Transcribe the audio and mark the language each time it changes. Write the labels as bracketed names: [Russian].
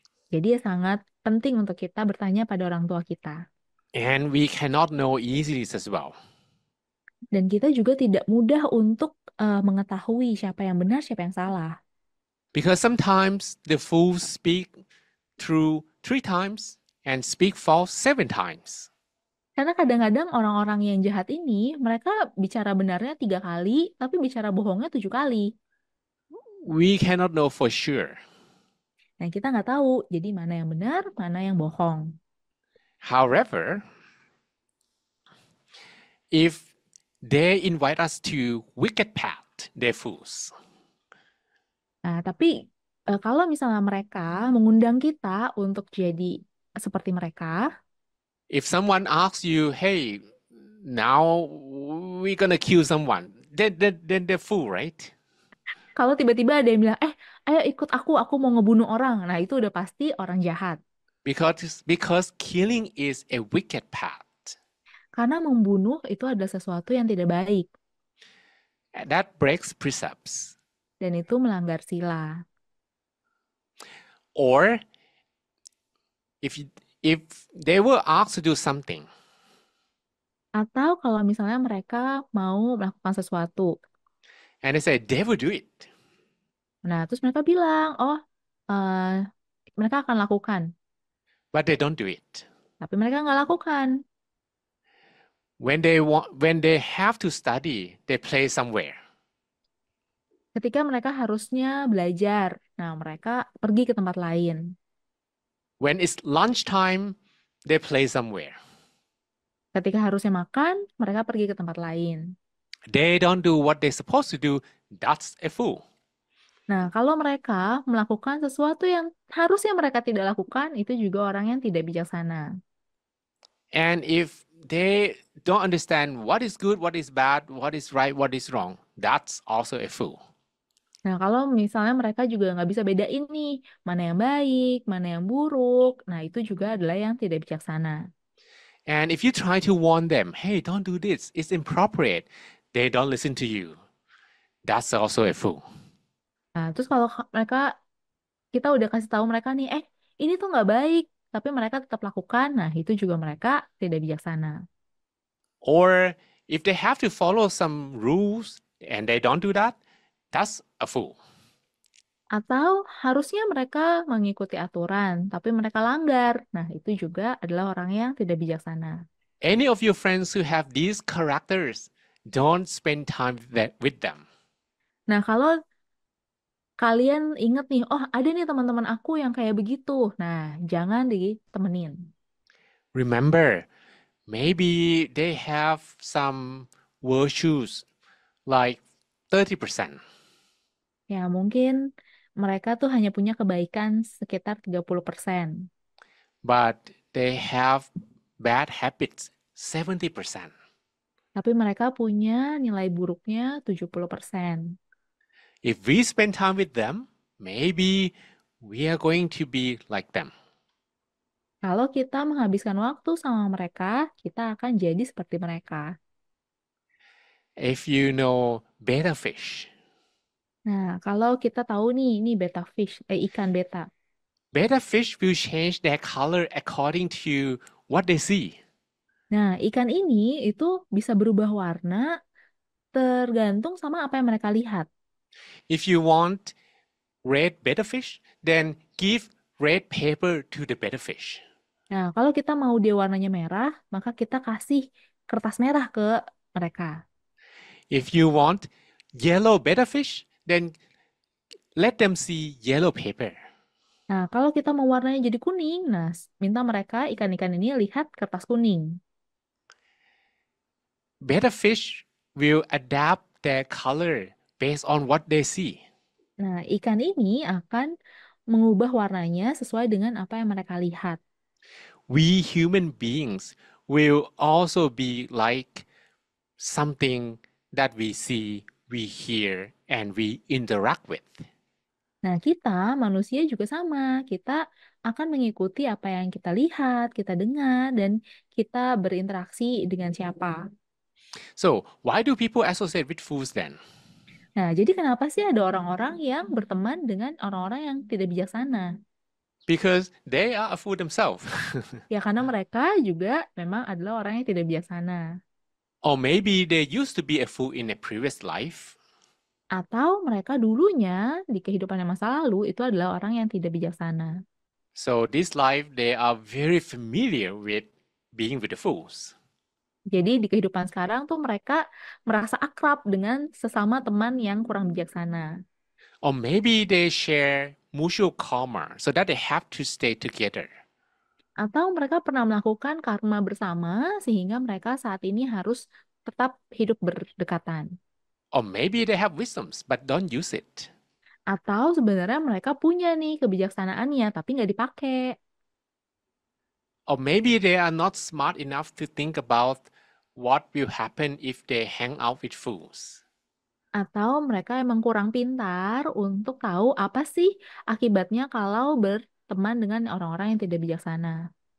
[Indonesian] Jadi sangat penting untuk kita bertanya pada orang tua kita. [English] And we cannot know easily as well. [Indonesian] Dan kita juga tidak mudah untuk mengetahui siapa yang benar, siapa yang salah. [English] Because sometimes the fools speak true 3 times and speak false 7 times. [Indonesian] Karena kadang-kadang orang-orang yang jahat ini, mereka bicara benarnya 3 kali, tapi bicara bohongnya 7 kali. [English] We cannot know for sure. [Indonesian] Nah, kita nggak tahu, jadi mana yang benar, mana yang bohong. [English] However, if they invite us to wicked path, they're fools. [Indonesian] Nah, tapi kalau misalnya mereka mengundang kita untuk jadi seperti mereka, [English] If someone asks you, hey, now we're gonna kill someone, then they're fool, right? [Indonesian] kalau tiba-tiba ada yang bilang, ayo ikut aku mau ngebunuh orang. Nah, itu udah pasti orang jahat. [English] Because killing is a wicked path. [Indonesian] Karena membunuh itu adalah sesuatu yang tidak baik. [English] That breaks precepts. [Indonesian] Dan itu melanggar sila. [English] Or if they were asked to do something, [Indonesian] Atau kalau misalnya mereka mau melakukan sesuatu. [English] and they say they will do it, [Indonesian] Nah, terus mereka bilang, mereka akan lakukan. [English] but they don't do it. [Indonesian] Tapi mereka nggak lakukan. [English] When they have to study, they play somewhere. [Indonesian] Ketika mereka harusnya belajar, nah mereka pergi ke tempat lain. [English] When it's lunchtime, they play somewhere. [Indonesian] Ketika harusnya makan, mereka pergi ke tempat lain. [English] They don't do what they're supposed to do. That's a fool. [Indonesian] Nah, kalau mereka melakukan sesuatu yang harusnya mereka tidak lakukan, itu juga orang yang tidak bijaksana. [English] And if they don't understand what is good, what is bad, what is right, what is wrong, that's also a fool. [Indonesian] Nah, kalau misalnya mereka juga nggak bisa bedain nih, mana yang baik, mana yang buruk, nah itu juga adalah yang tidak bijaksana. [English] And if you try to warn them, hey, don't do this, it's inappropriate, they don't listen to you. That's also a fool. [Indonesian] Nah, terus kalau kita udah kasih tahu mereka nih, ini tuh nggak baik, tapi mereka tetap lakukan, nah itu juga mereka tidak bijaksana. [English] Or if they have to follow some rules and they don't do that, that's a fool. [Indonesian] Atau harusnya mereka mengikuti aturan, tapi mereka langgar. Nah, itu juga adalah orang yang tidak bijaksana. [English] Any of your friends who have these characters, don't spend time with them. [Indonesian] Nah, kalau kalian inget nih, oh ada nih teman-teman aku yang kayak begitu. Nah, jangan ditemenin. [English] Remember, maybe they have some virtues like 30%. [Indonesian] Ya, mungkin mereka tuh hanya punya kebaikan sekitar 30%. [English] But they have bad habits 70%. [Indonesian] Tapi mereka punya nilai buruknya 70%. [English] If we spend time with them, maybe we are going to be like them. [Indonesian] Kalau kita menghabiskan waktu sama mereka, kita akan jadi seperti mereka. [English] If you know betta fish, [Indonesian] Nah, kalau kita tahu nih, ini betta fish, ikan beta. [English] betta fish will change their color according to what they see. [Indonesian] Nah, ikan ini itu bisa berubah warna tergantung sama apa yang mereka lihat. [English] If you want red betta fish, then give red paper to the betta fish. [Indonesian] Nah, kalau kita mau dia warnanya merah, maka kita kasih kertas merah ke mereka. [English] If you want yellow betta fish, then let them see yellow paper. [Indonesian] Nah, kalau kita mau warnanya jadi kuning, nah minta mereka ikan-ikan ini lihat kertas kuning. [English] Betta fish will adapt their color based on what they see. [Indonesian] Nah, ikan ini akan mengubah warnanya sesuai dengan apa yang mereka lihat. [English] We human beings will also be like something that we see, we hear, and we interact with. [Indonesian] Nah, kita manusia juga sama. Kita akan mengikuti apa yang kita lihat, kita dengar, dan kita berinteraksi dengan siapa. [English] So, why do people associate with fools then? [Indonesian] Nah, jadi kenapa sih ada orang-orang yang berteman dengan orang-orang yang tidak bijaksana? [English] Because they are a fool themselves. [Indonesian] Ya, karena mereka juga memang adalah orang yang tidak bijaksana. [English] Or maybe they used to be a fool in a previous life. [Indonesian] Atau mereka dulunya di kehidupan yang masa lalu itu adalah orang yang tidak bijaksana. [English] So, this life, they are very familiar with being with the fools. [Indonesian] Jadi di kehidupan sekarang tuh mereka merasa akrab dengan sesama teman yang kurang bijaksana. [English] Or maybe they share mutual karma so that they have to stay together. [Indonesian] Atau mereka pernah melakukan karma bersama sehingga mereka saat ini harus tetap hidup berdekatan. [English] Or maybe they have wisdoms but don't use it. [Indonesian] Atau sebenarnya mereka punya nih kebijaksanaannya tapi nggak dipakai. [English] Or maybe they are not smart enough to think about what will happen if they hang out with fools. [Indonesian] Atau mereka emang kurang pintar untuk tahu apa sih akibatnya kalau berteman dengan orang-orang yang tidak bijaksana.